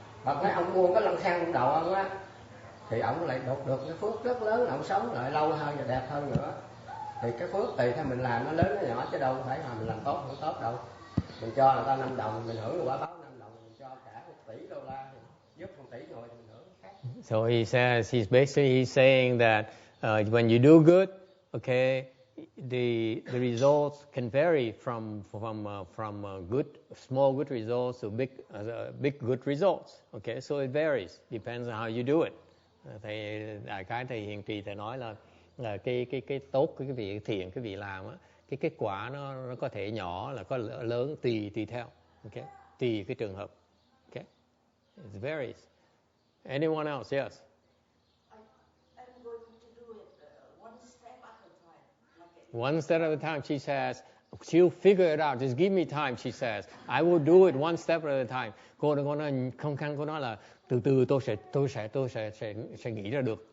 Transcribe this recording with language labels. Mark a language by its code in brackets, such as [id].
[vi] Phật nói ông buông cái lăng xăng đầu ông á, thì ông lại đột được cái phước rất lớn, ông sống lại lâu hơn và đẹp hơn nữa. Thì cái phước tùy theo mình làm, nó lớn nó nhỏ chứ đâu phải là mình làm tốt không tốt đâu. Mình cho người ta 5 đồng, mình hưởng được quả báo 5 đồng, mình cho cả 1 tỷ đô la thì giúp 1 tỷ người thì mình hưởng khác. [en] So he says, he's saying that when you do good, okay, the results can vary from good, small good results to big good results. Okay, so it varies, depends on how you do it. [vi] Thầy đại khái thầy Hiền Trì thầy nói là cái tốt cái vị thiện cái vị làm á, cái kết quả nó có thể nhỏ là có lớn tùy theo. [en] Okay, [vi] tùy cái trường hợp. [en] Okay, it varies. Anyone else? Yes. I'm going to do it one step at a time. One step at a time, she says. She'll figure it out. Just give me time, she says. I will do it one step at a time. [vi] Cô nói không khăn, cô nói là từ từ tôi sẽ nghĩ ra được.